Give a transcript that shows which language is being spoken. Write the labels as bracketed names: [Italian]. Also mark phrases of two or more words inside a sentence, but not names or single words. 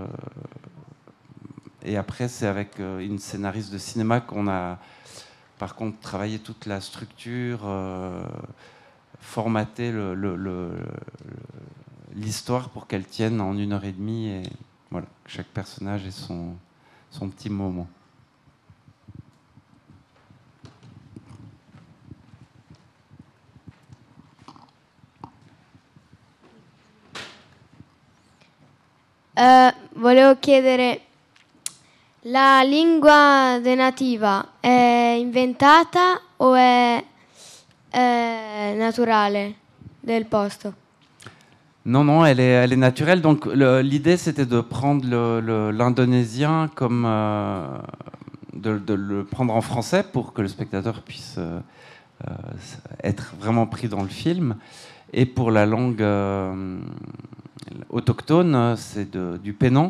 [French] Et après, c'est avec une scénariste de cinéma qu'on a, par contre, travaillé toute la structure, formaté l'histoire pour qu'elle tienne en 1h30. Et voilà, chaque personnage ait son petit moment. [Italian] Volevo chiedere, la lingua nativa è inventata o è naturale del posto? [French] Non, elle est naturelle. Donc l'idée, c'était de prendre l'indonésien comme de le prendre en français pour que le spectateur puisse être vraiment pris dans le film. Et pour la langue autochtone, c'est du pénan.